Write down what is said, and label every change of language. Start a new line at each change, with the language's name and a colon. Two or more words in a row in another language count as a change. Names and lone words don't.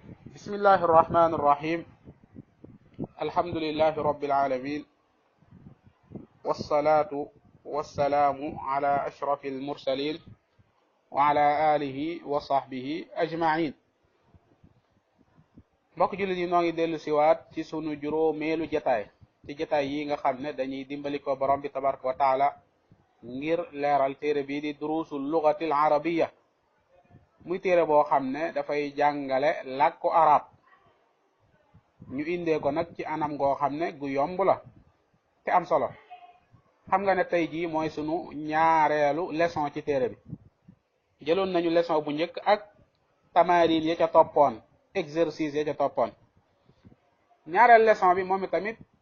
Arabic: بسم الله الرحمن الرحيم الحمد لله رب العالمين والصلاة والسلام على أشرف المرسلين وعلى آله وصحبه أجمعين
Wolof: mbokk jullit yi noo ngi dellu siwaat ci sunu juróomeelu jataay ci jataay yi nga xam ne dañuy dimbali ko borom bi
Arabic: تبارك وتعالى
Wolof: ngir leeral téere bii di durusul lugatil arabiya muy téere boo xam ne dafay jàngale làkku arab ñu indee ko nag ci anam goo xam ne gu yomb la te am solo xam nga ne tey jii mooy sunu ñaareelu leçon ci téere bi jëloon nañu leçon bu njëkk ak tamarin ya ca toppoon exercice ya ca toppoon ñaareel leçon bi moom itamit